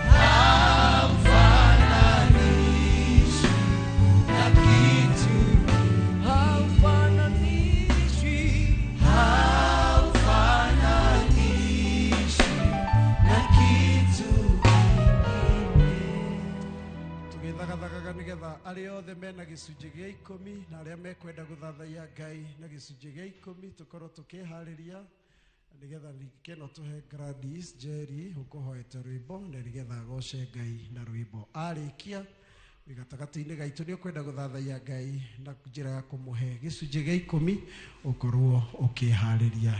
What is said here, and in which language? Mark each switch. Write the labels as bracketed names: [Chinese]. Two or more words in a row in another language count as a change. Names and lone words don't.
[Swahili] Haufananishwi na kitu kingi. Haufananishwi na kitu kingine. [Kikuyu] Tũgĩthagathagaga nĩgetha arĩa othe mena gĩcunjĩ gĩa 10 na arĩa mekwenda gũthathaiya Ngai na gĩcunjĩ gĩa 10 tũkorwo tũkĩharĩria nĩgetha kĩno tũhe Gladys Jerry ũkũhoete rwĩmbo na nĩgetha agoce Ngai na rwĩmbo. Arĩkia gatagatĩ-inĩ gaitũ nĩ ũkwenda gũthathaiya Ngai na njĩra ya kũmũhe gĩcunjĩ gĩa 10 ũkorwo ũkĩharĩria.